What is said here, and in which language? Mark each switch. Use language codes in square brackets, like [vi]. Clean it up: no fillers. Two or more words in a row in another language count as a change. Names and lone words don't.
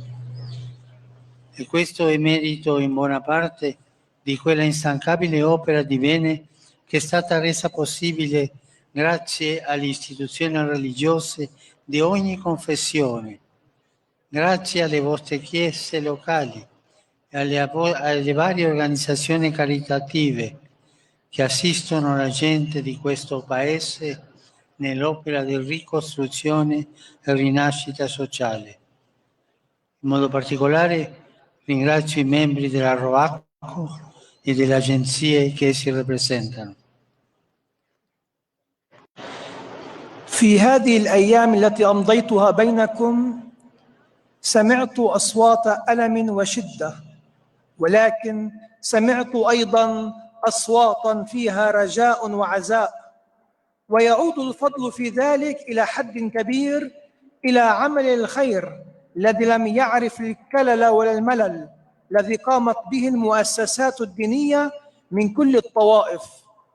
[it] E questo è merito in buona parte di quella instancabile opera di bene che è stata resa possibile grazie alle istituzioni religiose di ogni confessione, grazie alle vostre chiese locali e alle varie organizzazioni caritative che assistono la gente di questo paese nell'opera di ricostruzione e rinascita sociale. In modo particolare ringrazio i membri della ROACO e delle agenzie che si rappresentano. [ar] في هذه الأيام التي أمضيتها بينكم سمعت أصوات ألم وشدة، ولكن سمعت أيضا أصواتا فيها رجاء وعزاء، ويعود الفضل في ذلك إلى حد كبير إلى عمل الخير الذي لم يعرف الكلل ولا الملل الذي قامت به المؤسسات الدينية من كل الطوائف